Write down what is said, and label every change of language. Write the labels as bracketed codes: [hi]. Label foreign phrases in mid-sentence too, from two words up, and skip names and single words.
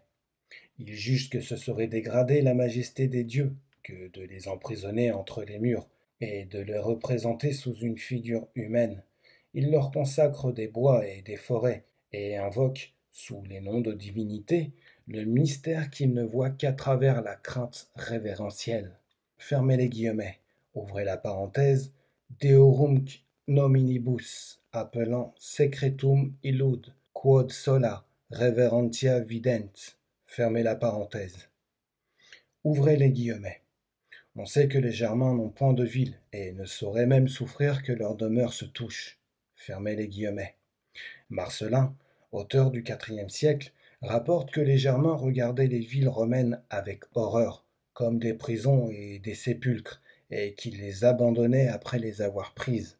[fr] Il juge que ce serait dégrader la majesté des dieux que de les emprisonner entre les murs et de les représenter sous une figure humaine. Il leur consacre des bois et des forêts et invoque, sous les noms de divinités, le mystère qu'ils ne voient qu'à travers la crainte révérentielle. Fermez les guillemets. Ouvrez la parenthèse. [la] Deorum nominibus, appelant secretum illud, quod sola reverentia vident. [fr] Fermez la parenthèse. Ouvrez les guillemets. On sait que les Germains n'ont point de ville et ne sauraient même souffrir que leur demeure se touche. Fermez les guillemets. Marcelin, auteur du IVe siècle, rapporte que les Germains regardaient les villes romaines avec horreur, comme des prisons et des sépulcres, et qu'ils les abandonnaient après les avoir prises.